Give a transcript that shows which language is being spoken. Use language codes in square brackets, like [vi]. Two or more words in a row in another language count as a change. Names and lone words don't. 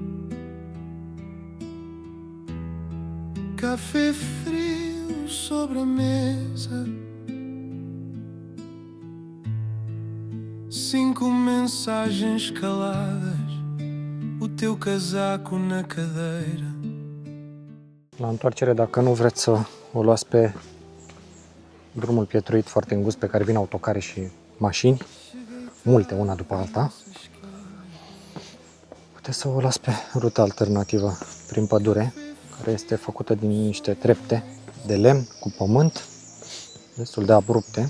[pt] café frio sobre a mesa, 5 mensagens caladas, o teu casaco na cadeira. [ro] La întoarcere, dacă nu vreți să o luați pe drumul pietruit foarte îngust pe care vin autocare și mașini, multe, una după alta, puteți să o las pe ruta alternativă prin pădure, care este făcută din niște trepte de lemn cu pământ, destul de abrupte.